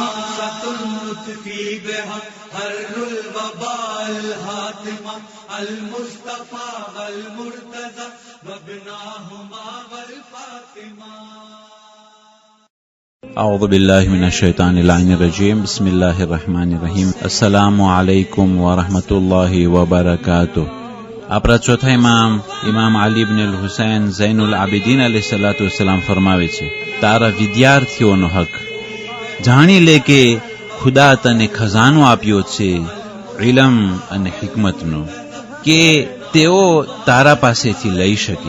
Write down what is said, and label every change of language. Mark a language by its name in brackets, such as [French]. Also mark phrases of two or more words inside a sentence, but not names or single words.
[Arabic] حر الوباء الحاتمہ المصطفیٰ والمرتضی وابناہما والفاطمہ. اعوذ باللہ من الشیطان اللعین الرجیم. بسم اللہ الرحمن الرحیم. السلام علیکم ورحمۃ اللہ وبرکاتہ. [Gujarati] આપણા ચોથા ઇમામ અલી ઇબ્ન અલ હુસૈન ઝૈન ઉલ આબિદીન [Arabic] عليه الصلاة والسلام [Gujarati] ફરમાવે છે, તારા વિદ્યાર્થીઓનો હક જાણી લે કે ખુદા તને ખજાનો આપ્યો છે ઇલમ અને હિકમતનો, કે તેઓ તારા પાસેથી લઈ શકે.